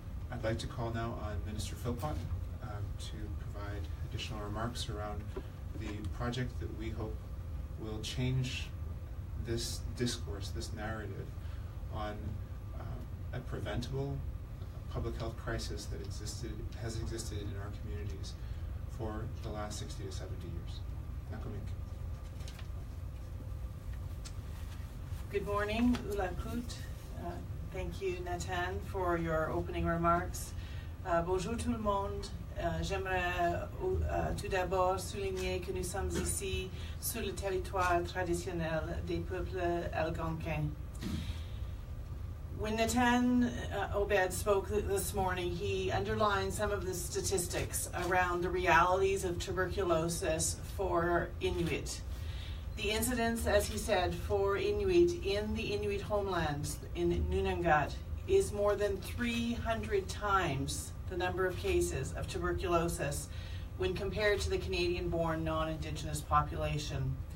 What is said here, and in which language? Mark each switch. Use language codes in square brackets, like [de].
[en] I'd like to call now on Minister Philpott to provide additional remarks around the project that we hope will change this discourse, this narrative on a preventable public health crisis that has existed in our communities for the last 60 to 70 years. [iu] Nakamik. [en] Good morning, Ulakut. Thank you, Natan, for your opening remarks. [fr] Bonjour tout le monde. J'aimerais tout d'abord souligner que nous sommes ici sur le territoire traditionnel des peuples algonquins. [en] When Natan Obed spoke this morning, he underlined some of the statistics around the realities of tuberculosis for Inuit. The incidence, as he said, for Inuit in the Inuit homelands in Nunangat is more than 300 times the number of cases of tuberculosis when compared to the Canadian-born non-Indigenous population.